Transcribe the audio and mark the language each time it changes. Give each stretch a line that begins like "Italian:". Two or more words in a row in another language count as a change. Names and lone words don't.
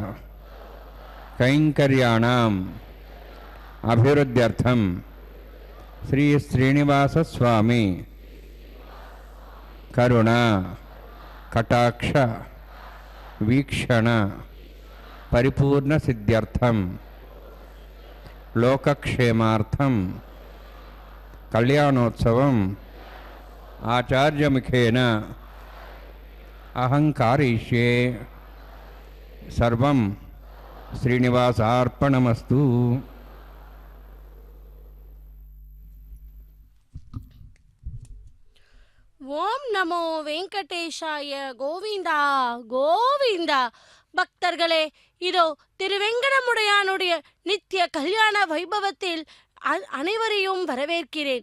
Sanskrit: कैंकर्याणं अभिवृद्ध्यर्थं श्री श्रीनिवास स्वामि करुण कटाक्ष वीक्षण परिपूर्ण सिद्ध्यर्थं लोकक्षेमार्थं कल्याणोत्सवं आचार्यमुखेन अहं कारयिष्ये. सर्वं श्रीनिवासार्पणमस्तु. ॐ नमो वेङ्कटेशाय.
Tamil: கோவிந்தா கோவிந்தா. பக்தர்களே, இதோ திருவெங்கடமுடையானுடைய நித்திய கல்யாண வைபவத்தில் அனைவரையும் வரவேற்கிறேன்.